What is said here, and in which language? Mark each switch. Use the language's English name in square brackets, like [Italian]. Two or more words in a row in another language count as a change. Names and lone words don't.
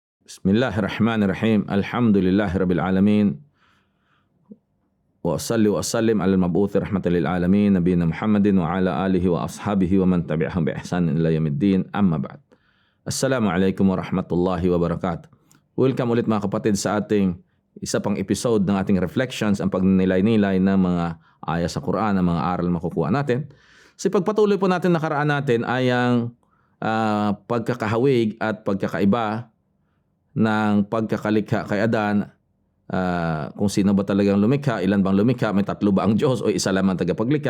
[Arabic] بسم الله الرحمن الرحيم. الحمد لله رب العالمين. وصل وسلم على المبعوث رحمة للعالمين نبينا محمد وعلى آله وأصحابه ومن تبعهم بإحسان إلى يوم الدين. أما بعد. السلام عليكم ورحمة الله وبركاته. [Filipino] Welcome ulit mga kapatid sa ating isa pang episode ng ating reflections, ang pagnilay-nilay ng mga aya sa Quran, ang mga aral makukuha natin. Sa pagpatuloy po natin nakaraan natin ay ang pagkakahawig at pagkakaiba ng pagkakalikha kay Adan, kung sino ba talagang lumikha, ilan bang lumikha, may tatlo ba ang Diyos o isa lamang tagapaglikha.